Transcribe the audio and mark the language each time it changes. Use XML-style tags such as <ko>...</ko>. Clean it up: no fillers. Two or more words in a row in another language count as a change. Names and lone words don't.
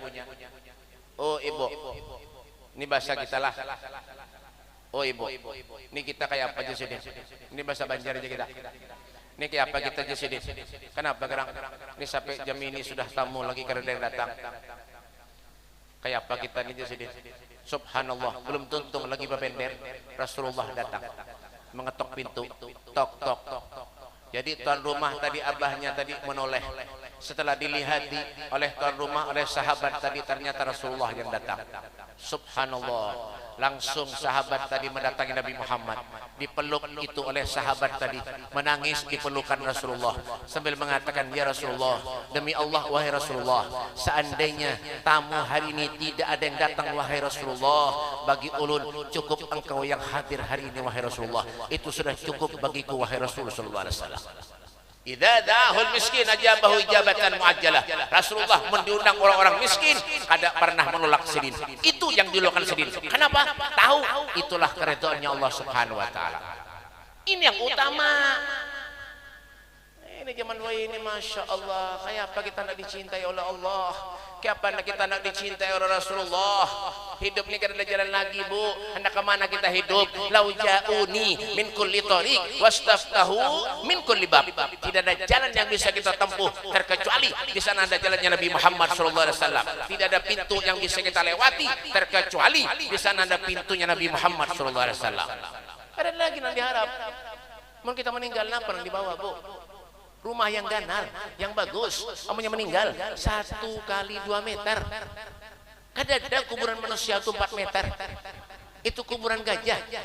<id>Oh ibu, ini bahasa kita lah. Oh ibu, ini kita kayak apa aja sih? Ini bahasa Banjar aja kita. Ini kayak apa kita aja sih? Kenapa gerang? Ini sampai jam ini sudah tamu lagi karena yang datang. Kayak apa kita ini aja sih? Subhanallah, belum tuntung lagi bebender. Rasulullah datang, mengetok pintu, tok tok. Jadi tuan rumah tadi abahnya tadi menoleh. Setelah dilihati oleh tuan rumah, oleh sahabat tadi, ternyata Rasulullah yang datang. Subhanallah, langsung sahabat tadi mendatangi Nabi Muhammad, dipeluk itu oleh sahabat tadi, menangis di pelukan Rasulullah sambil mengatakan, ya Rasulullah, demi Allah wahai Rasulullah, seandainya tamu hari ini tidak ada yang datang wahai Rasulullah, bagi ulun cukup engkau yang hadir hari ini wahai Rasulullah, itu sudah cukup bagiku wahai Rasulullah</id> <ar>صلى الله عليه وسلم. إذا دعاه المسكين أجابه إجابة معجلة.</ar> <id>Rasulullah mendiundang orang-orang miskin, kada pernah menolak sedin. Itu yang dilakukan sedin. Kenapa? Tahu itulah keridhaannya Allah</id> <ar>سبحانه وتعالى.</ar> <id>Ini yang utama. Ini zaman ini</id> <ar>ما شاء الله,</ar> <id>kayak apa kita nak dicintai oleh Allah, kayak apa kita nak dicintai oleh Rasulullah. Hidup ini kan ada jalan lagi, Bu. Hendak kemana kita hidup?</id> <ar>لو جاءوني من كل طريق واستفتحوا من كل باب.</ar> <id>Tidak ada jalan yang bisa kita tempuh terkecuali di sana ada jalannya Nabi Muhammad</id> <ar>صلى الله عليه وسلم.</ar> <id>Tidak ada pintu yang bisa kita lewati terkecuali di sana ada pintunya Nabi Muhammad</id> <ar>صلى الله عليه وسلم.</ar> <id>Ada lagi yang diharap. Mau kita meninggal apa yang dibawa, Bu? Rumah yang ganal, yang bagus, amunya meninggal 1 kali 2 meter. Kada ada kuburan manusia itu 4 meter. Itu kuburan gajah.</id>